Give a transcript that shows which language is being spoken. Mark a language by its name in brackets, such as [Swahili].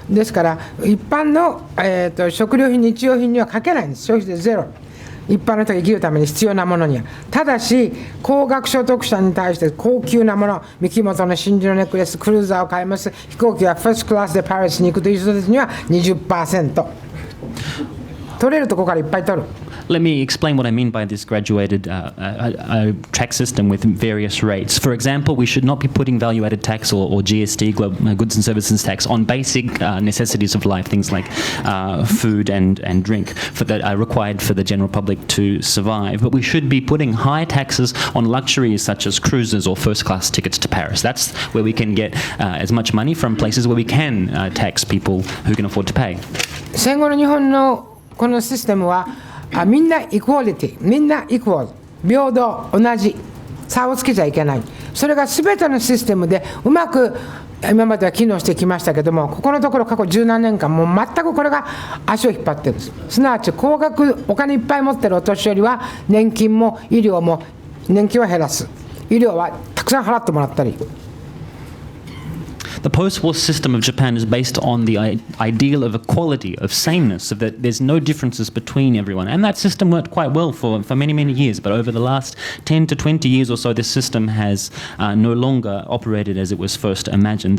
[Japanese] ですから一般の、食料品、日用品にはかけないんです。消費税ゼロ。一般の人が生きるために必要なものには。ただし高額所得者に対して高級なもの、三木本の真珠のネックレス、クルーザーを買います、飛行機はファーストクラスでパリスに行くという人たちには 20%。取れるとこからいっぱい取る。 [English] Let me explain what I mean by this graduated tax system with various rates. For example, we should not be putting value-added tax or GST, goods and services tax, on basic necessities of life, things like food and drink, that are required for the general public to survive. But we should be putting high taxes on luxuries such as cruises or first-class tickets to Paris. That's where we can get as much money from places where we can tax people who can afford to pay. [Japanese] 戦後の日本のこのシステムはみんなイクオリティ、みんなイクオル、平等、同じ、差をつけちゃいけない。それが全てのシステムでうまく今までは機能してきましたけども、ここのところ過去十何年間もう全くこれが足を引っ張ってるんです。すなわち高額、お金いっぱい持ってるお年寄りは年金も医療も、年金は減らす、医療はたくさん払ってもらったり。 [English] The post-war system of Japan is based on the ideal of equality, of sameness, of that there's no differences between everyone. And that system worked quite well for many, many years. But over the last 10 to 20 years or so, this system has no longer operated as it was first imagined.